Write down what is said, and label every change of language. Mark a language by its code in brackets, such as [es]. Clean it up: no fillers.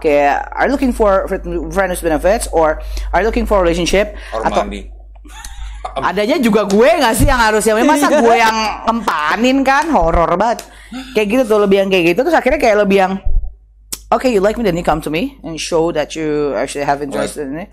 [en] Kayak are you looking for friends benefits or are you looking for relationship? Or [id] atau mandi. Adanya juga gue nggak sih yang harusnya, masa gue yang ngempanin kan, horor banget. Kayak gitu tuh, lebih yang kayak gitu. Terus akhirnya kayak lebih yang okay, [en] you like me, then you come to me and show that you actually have interest in it.